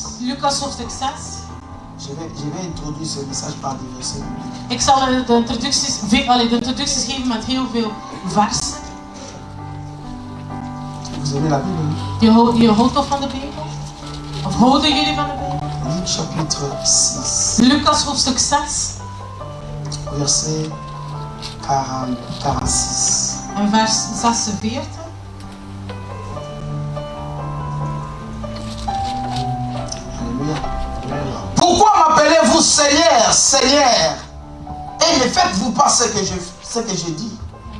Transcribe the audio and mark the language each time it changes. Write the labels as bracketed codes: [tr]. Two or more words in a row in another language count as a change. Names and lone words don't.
[nl] Lucas hoofdstuk 6. [fr] Je vais introduire ce message par des versets bibliques. [nl] Ik zal de introducties geven met heel veel versen. [fr] Vous aimez la Bible? [nl] Je houdt toch van de Bijbel? Of houden jullie van de Bijbel? [fr] Luc chapitre 6, [nl] Lucas hoofdstuk 6 [fr] verset 46. [nl] en vers 46. [fr] Alléluia. Pourquoi m'appelez-vous Seigneur, Seigneur, et ne faites-vous pas ce que je dis?